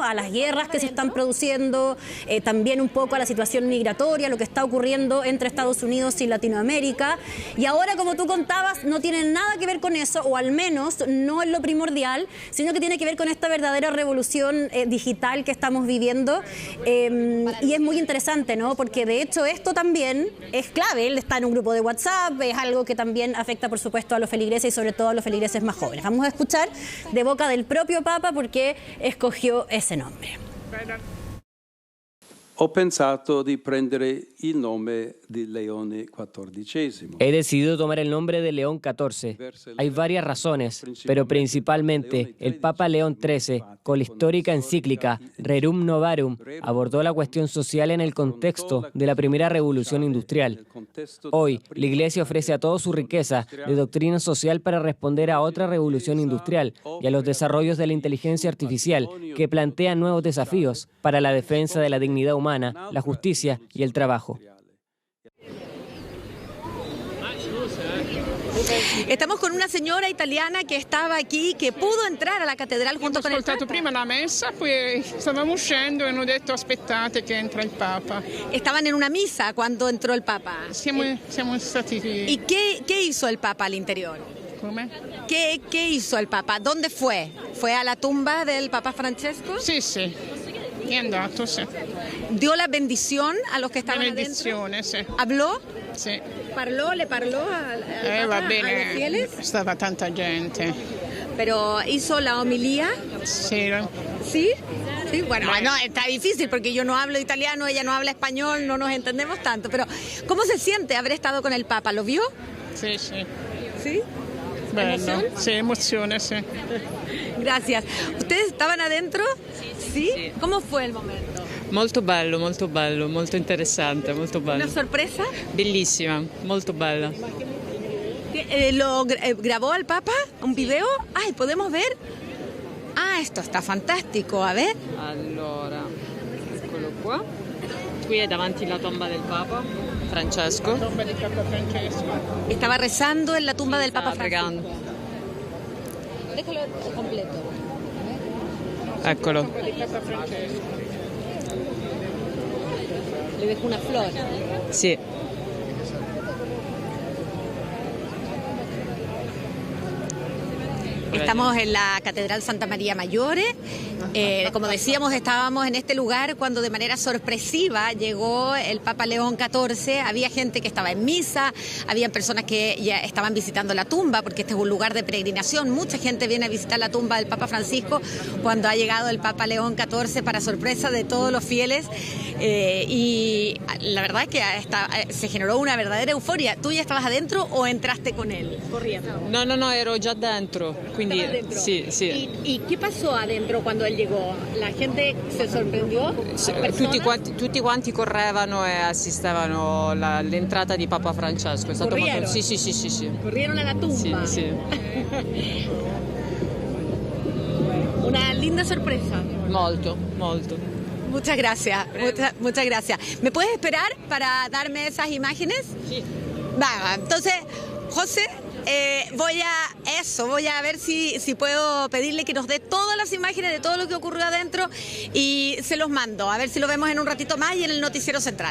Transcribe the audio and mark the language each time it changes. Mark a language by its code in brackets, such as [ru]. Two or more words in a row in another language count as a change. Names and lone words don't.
[es] A las guerras que se están produciendo, también un poco a la situación migratoria, lo que está ocurriendo entre Estados Unidos y Latinoamérica, y ahora, como tú contabas, no tiene nada que ver con eso, o al menos no es lo primordial, sino que tiene que ver con esta verdadera revolución digital que estamos viviendo, y es muy interesante, ¿no? Porque de hecho esto también es clave. Él está en un grupo de WhatsApp, es algo que también afecta, por supuesto, a los feligreses y sobre todo a los feligreses más jóvenes. Vamos a escuchar de boca del propio Papa por qué escogió ese nombre. [it] Ho pensato di prendere il nome di Leone XIV. [es] He decidido tomar el nombre de León XIV. Hay varias razones, pero principalmente el Papa León XIII, con la histórica encíclica Rerum Novarum, abordó la cuestión social en el contexto de la primera revolución industrial. Hoy, la Iglesia ofrece a toda su riqueza de doctrina social para responder a otra revolución industrial y a los desarrollos de la inteligencia artificial que plantean nuevos desafíos para la defensa de la dignidad humana, la justicia y el trabajo. Estamos con una señora italiana que estaba aquí, que pudo entrar a la catedral junto con el Papa. [it] Prima la messa, poi stavamo uscendo e hanno detto aspettate che entra il Papa. [es] Estaban en una misa cuando entró el Papa. [it] Siamo stati. [es] ¿Y qué hizo el Papa al interior? [it] Come? [es] ¿Qué hizo el Papa? ¿Dónde fue? ¿Fue a la tumba del Papa Francesco? [it] Sì. È andato, sì. [es] ¿Dio la bendición a los que estaban [it] Benedizione, [es] adentro? [it] sì. [es] ¿Habló? [it] Sì. [es] ¿Le parló al Papa, [it] Va [es] a los [it] bene, [es] fieles? [it] stava tanta gente. [es] ¿Pero hizo la homilía? [it] Sì. [es] ¿Sí? Sí, bueno, no, está difícil porque yo no hablo italiano, ella no habla español, no nos entendemos tanto, pero ¿cómo se siente haber estado con el Papa? ¿Lo vio? [it] Sì. [es] ¿Sí? [it] Bello. [es] ¿Emoción? [it] Sì, emozione, sì. [es] Gracias. ¿Ustedes estaban adentro? ¿Sí? ¿Cómo fue el momento? [it] Molto bello, molto interessante, molto bello. [es] ¿Una sorpresa? [it] Bellissima, molto bella. [es] ¿Lo grabó al Papa? ¿Un video? Ay, ¿podemos ver? Ah, esto está fantástico, a ver. [it] Allora, eccolo qua. Qui è davanti la tomba del Papa Francesco. La tomba del Papa Francesco. [es] Estaba rezando en la tumba del Papa Francesco. [it] Pregando. [es] Déjalo completo. [it] Eccolo. [es] Le dejo una flor. [it] Sì. [es] Estamos en la Catedral Santa María Maggiore. Como decíamos, estábamos en este lugar cuando de manera sorpresiva llegó el Papa León XIV. Había gente que estaba en misa, había personas que ya estaban visitando la tumba, porque este es un lugar de peregrinación. Mucha gente viene a visitar la tumba del Papa Francisco cuando ha llegado el Papa León XIV, para sorpresa de todos los fieles. Y la verdad es que se generó una verdadera euforia. ¿Tú ya estabas adentro o entraste con él corriendo? No, [it] ero già dentro. Quindi sì. [es] ¿Y qué pasó adentro cuando él llegó? ¿La gente se sorprendió? [it] Tutti quanti correvano e assistevano all'entrata di Papa Francesco. È stato [es] Corrieron? [it] molto... Sì. [es] ¿Corrieron a la tumba? [it] Sì. [es] Una linda sorpresa. [it] Molto. [es] Muchas gracias, muchas gracias. ¿Me puedes esperar para darme esas imágenes? Sí. Va, entonces, José, voy a ver si puedo pedirle que nos dé todas las imágenes de todo lo que ocurrió adentro y se los mando, a ver si lo vemos en un ratito más y en el noticiero central.